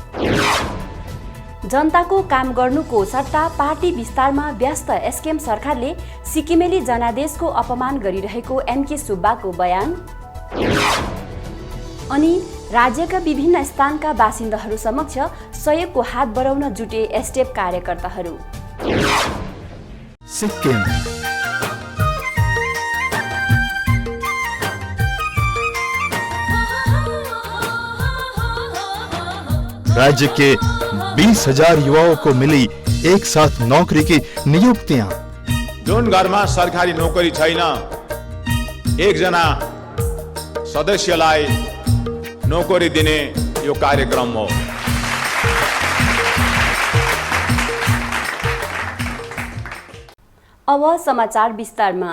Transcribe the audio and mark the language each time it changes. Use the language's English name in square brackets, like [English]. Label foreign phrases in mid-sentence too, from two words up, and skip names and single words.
[Nepali] जनताको काम गर्नुको सट्टा पार्टी विस्तारमा व्यस्त एसकेएम सरकारले सिक्किमेली जनादेशको अपमान गरिरहेको एमके सुब्बाको बयान। अनि राज्यका विभिन्न स्थानका बासिन्दाहरू समक्ष सहयोगको हात बढाउन जुटे एसटेप कार्यकर्ताहरू। [Hindi] सिक्किम राज्य के 20,000 युवाओं को मिली एक साथ नौकरी की नियुक्तियां। [Nepali] जुन घरमा सरकारी नोकरी छैन, एकजना सदस्यलाई नोकरी दिने यो कार्यक्रम हो। अब समाचार विस्तारमा।